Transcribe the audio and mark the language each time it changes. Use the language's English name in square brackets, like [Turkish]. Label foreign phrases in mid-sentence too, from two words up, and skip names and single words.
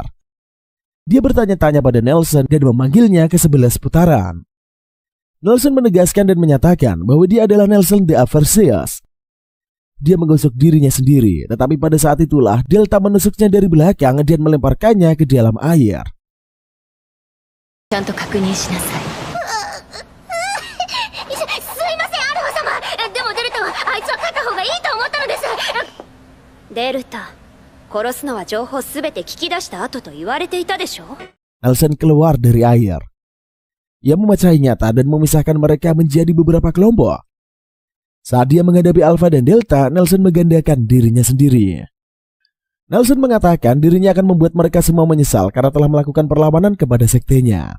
[Indonesian] Dia bertanya-tanya pada Nelson dan memanggilnya ke 11 putaran. Nelson menegaskan dan menyatakan bahwa dia adalah Nelson the Avaricious. Dia menggosok dirinya sendiri, tetapi pada saat itulah Delta menusuknya dari belakang dan melemparkannya ke dalam air. [Japanese] ちゃんと確認しなさい。すいません、アルファ様。でもデルタはあいつは勝った方がいいと思ったのです。デルタ、殺すのは情報すべて聞き出した後と言われていたでしょ。 [Indonesian] Nelson keluar dari air. Ia memecahi nyata dan memisahkan mereka menjadi beberapa kelompok. Saat dia menghadapi Alpha dan Delta, Nelson menggandakan dirinya sendiri. Nelson mengatakan dirinya akan membuat mereka semua menyesal karena telah melakukan perlawanan kepada sektenya.